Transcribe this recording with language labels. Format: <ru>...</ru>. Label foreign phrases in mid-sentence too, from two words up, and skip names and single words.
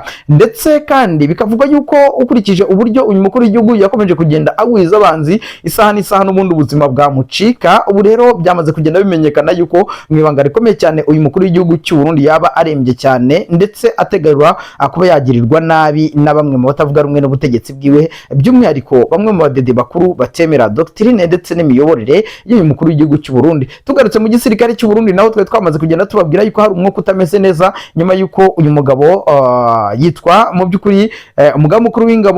<rw>Ndetse kandi bikavuga yuko ukurikije uburyo uyu mukuru w'igihugu yakomeje kugenda agwiza abanzi isaha n'isaha n'ubundi ubuzima bwamucika. Ubu rero byamaze kugenda bimenyekana yuko mu ibanga rikomeye cyane uyu mukuru w'igihugu cy'u Burundi yaba arembye cyane, ndetse ategarwa kuba yagirirwa nabi na bamwe mu batavuga rumwe n'ubutegetsi bwiwe, by'umwihariko bamwe mu badede bakuru batemera doctrine ndetse n'imiyoborere y'uyu mukuru w'igihugu cy'u Burundi. Tugarutse mu gisirikare cy'u Burundi naho twamaze kugenda tubabwira yuko hari umwuka utameze neza, nyuma yuko uyu mugabo yitwa mu by'ukuri umugaba mukuru w'ingabo</rw>